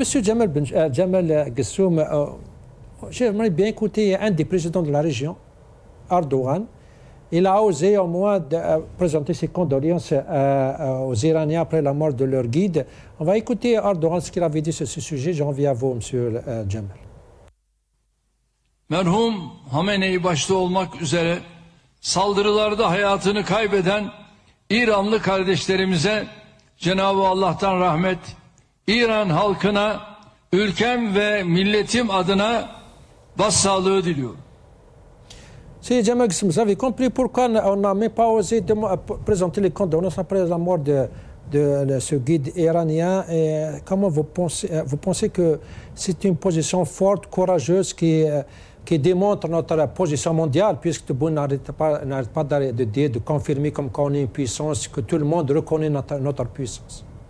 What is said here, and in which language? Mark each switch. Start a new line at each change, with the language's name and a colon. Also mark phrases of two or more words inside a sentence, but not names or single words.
French: Jamal Ghassoum, j'aimerais bien écouter un des présidents de la région, Erdogan. Il a osé au moins présenter ses condoléances aux Iraniens après la mort de leur guide. On va écouter Erdogan ce qu'il avait dit sur ce sujet. J'en viens à vous, M. Jamal.
Turkish: Merhum Hamenei başta olmak üzere saldırılarda hayatını kaybeden İranlı kardeşlerimize Cenab-ı Allah'tan rahmet, İran halkına, ülkem ve milletim adına başsağlığı diliyorum.
French: Si Jamal Ghassoum, vous avez compris pourquoi on n'a même pas osé présenter les condoléances après la mort de ce guide iranien. Et comment vous pensez que c'est une position forte, courageuse qui démontre notre position mondiale, puisque Tebboune n'arrête pas de dire, de confirmer comme qu'on est une puissance, que tout le monde reconnaît notre puissance.